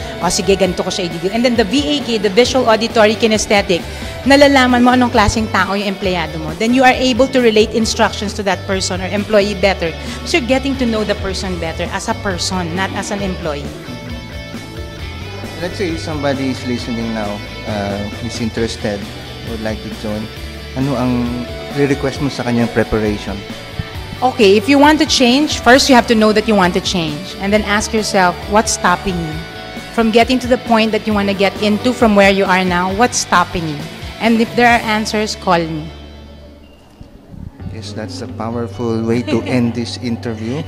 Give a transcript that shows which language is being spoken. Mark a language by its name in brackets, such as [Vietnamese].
[Filipino] O sige, ganito ko siya i-deal. [English] And then the VAK, the visual, auditory, kinesthetic, [Filipino] nalalaman mo anong klaseng tao yung empleyado mo. [English] Then you are able to relate instructions to that person or employee better. So you're getting to know the person better as a person, not as an employee. Let's say somebody is listening now, is interested, would like to join. [Filipino] Ano ang re-request mo sa kanyang preparation? [English] Okay, if you want to change, first you have to know that you want to change. And then ask yourself, what's stopping you? From getting to the point that you want to get into from where you are now, what's stopping you? And if there are answers, call me. Yes, that's a powerful way to end this interview.